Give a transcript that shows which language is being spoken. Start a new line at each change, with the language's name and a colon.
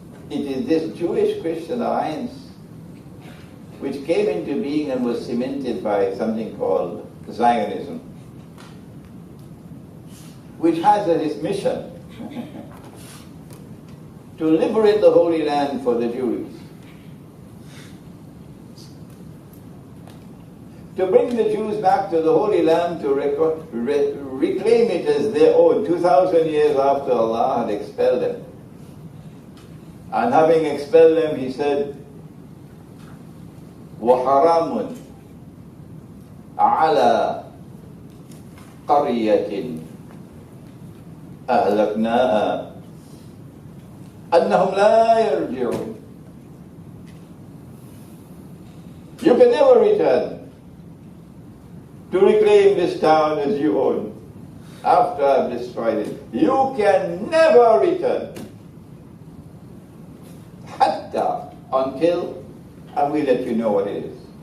English: It is this Jewish-Christian alliance which came into being and was cemented by something called Zionism, which has its mission to liberate the Holy Land for the Jews, to bring the Jews back to the Holy Land, to reclaim it as their own 2,000 years after Allah had expelled them. And having expelled them, he said,
Arabic: وَحَرَامٌ عَلَى قَرْيَةٍ أَهْلَكْنَاهَا أَنَّهُمْ لَا يَرْجِعُونَ.
English: You can never return to reclaim this town as you own after I've destroyed it. You can never return. Hatta, until, and we'll let you know what it is.